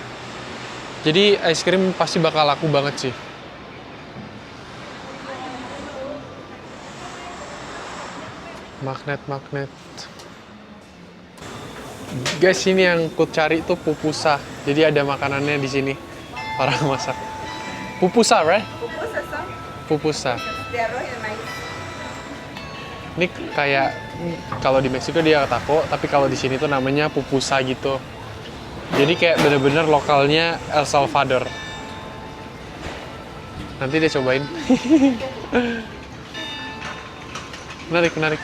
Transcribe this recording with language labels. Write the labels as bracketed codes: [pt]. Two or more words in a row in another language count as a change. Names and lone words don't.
[id] Jadi [en] ice cream [id] pasti bakal laku banget sih. Magnet. Guys, ini yang ku cari tuh pupusa. Jadi ada makanannya di sini. Orang masak. Pupusa, right? Pupusa. Ini kayak kalau di Meksiko dia taco, tapi kalau di sini tuh namanya pupusa gitu. Jadi kayak bener-bener lokalnya El Salvador. Nanti dia cobain. Menarik.